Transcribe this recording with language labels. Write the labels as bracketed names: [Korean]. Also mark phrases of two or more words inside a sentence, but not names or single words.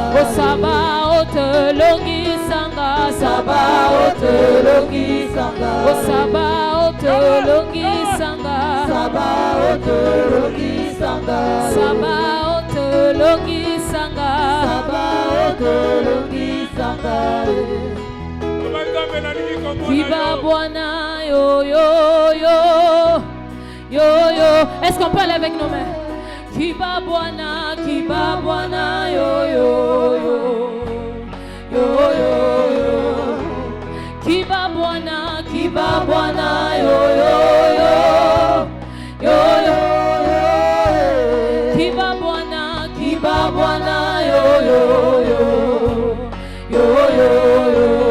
[Lingala] o Sabaoth longisanga Sabaoth longisanga o Sabaoth longisanga Sabaoth longisanga Sabaoth longisanga Sabaoth longisanga Kiba Bwana yo yo yo yo yo. [French] Est-ce qu'on peut aller avec nos mains? [Lingala] Kiba Bwana yo yo yo yo yo yo. Kiba Bwana yo yo yo yo yo yo. Kiba Bwana yo yo yo yo yo yo.